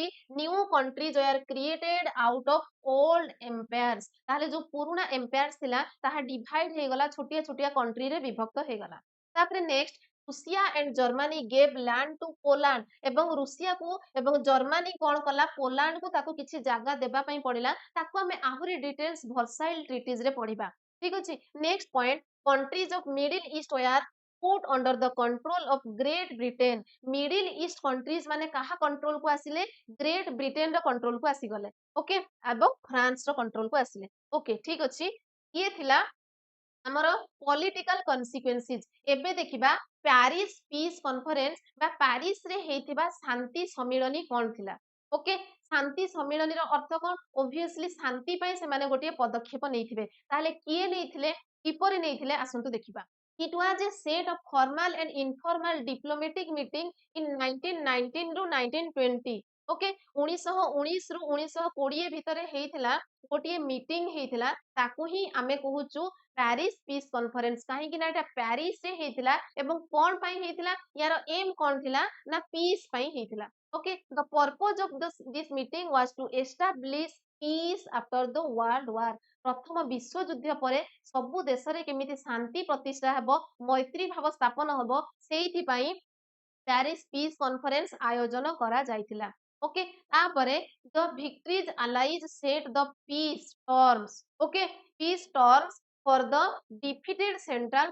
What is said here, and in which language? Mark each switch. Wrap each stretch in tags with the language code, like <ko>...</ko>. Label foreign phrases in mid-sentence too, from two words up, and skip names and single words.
<en>New countries were created out of old empires</en> <or>ତାହେଲେ ଯୋଉ ପୁରୁଣା ଏମ୍ପାୟାର୍ସ ଥିଲା ତାହା ଡିଭାଇଡ ହେଇଗଲା ଛୋଟିଆ ଛୋଟିଆ କଣ୍ଟ୍ରିରେ ବିଭକ୍ତ ହେଇଗଲା ତାପରେ ନେକ୍ସଟ</or> <en>Russia and Germany gave land to Poland</en> <or>ଏବଂ ରୁଷିଆକୁ ଏବଂ ଜର୍ମାନୀ କଣ କଲା ପୋଲାଣ୍ଡକୁ ତାକୁ କିଛି ଜାଗା ଦେବା ପାଇଁ ପଡିଲା ତାକୁ ଆମେ ଆହୁରି ଡିଟେଲ୍ସ ଭର୍ସାଇଲ ଟ୍ରିଟିଜ ରେ ପଢିବା ଠିକ ଅଛି</or> <en>next point countries of middle east were put under the control of great britain middle east countries</en> <or>ମାନେ କାହା control କୁ ଆସିଲେ great britain ର control କୁ ଆସିଗଲେ ଓକେ ଏବଂ ଫ୍ରାନ୍ସ ର control କୁ ଆସିଲେ ଓକେ ଠିକ ଅଛି ଇଏ ଥିଲା ଆମର</or> <en>political consequences</en> <or>ଏବେ ଦେଖିବା ପ୍ୟାରିସ ପିସ୍ କନଫରେନ୍ସ ବା ପ୍ୟାରିସ ରେ ହେଇଥିବା ଶାନ୍ତି ସମ୍ମିଳନୀ କଣ ଥିଲା ଓକେ ଶାନ୍ତି ସମ୍ମିଳନୀର ଅର୍ଥ କଣ ଓଭିୟସଲି ଶାନ୍ତି ପାଇଁ ସେମାନେ ଗୋଟିଏ ପଦକ୍ଷେପ ନେଇଥିବେ ତାହେଲେ କିଏ ନେଇଥିଲେ କିପରି ନେଇଥିଲେ ଆସନ୍ତୁ ଦେଖିବା</or> <en>It was a set of formal and informal diplomatic meeting in 1919</en> <or>ରୁ 1920 ଓକେ 1919 ରୁ 1920 ଭିତରେ ହେଇଥିଲା ଗୋଟିଏ ମିଟିଂ ହେଇଥିଲା ତାକୁ ହିଁ ଆମେ କହୁଛୁ ପ୍ୟାରିସ ପିସ୍ କନଫରେନ୍ସ କାହିଁକି ନା ଏଟା ପ୍ୟାରିସ ରେ ହେଇଥିଲା ଏବଂ କଣ ପାଇଁ ହେଇଥିଲା ୟାର ଏମ୍ କଣ ଥିଲା ନା ପିସ୍ ପାଇଁ ହେଇଥିଲା</or> <en>okay the purpose of this meeting was to establish peace after the world war</en> <or>ପ୍ରଥମ ବିଶ୍ୱଯୁଦ୍ଧ ପରେ ସବୁ ଦେଶରେ କେମିତି ଶାନ୍ତି ପ୍ରତିଷ୍ଠା ହେବ ମୈତ୍ରୀ ଭାବ ସ୍ଥାପନ ହେବ ସେଇଥିପାଇଁ ପ୍ୟାରିସ ପିସ୍ କନଫରେନ୍ସ ଆୟୋଜନ କରାଯାଇଥିଲା ଓକେ ତାପରେ</or> <en>the victorious allies set the peace terms okay peace terms for the defeated central</en>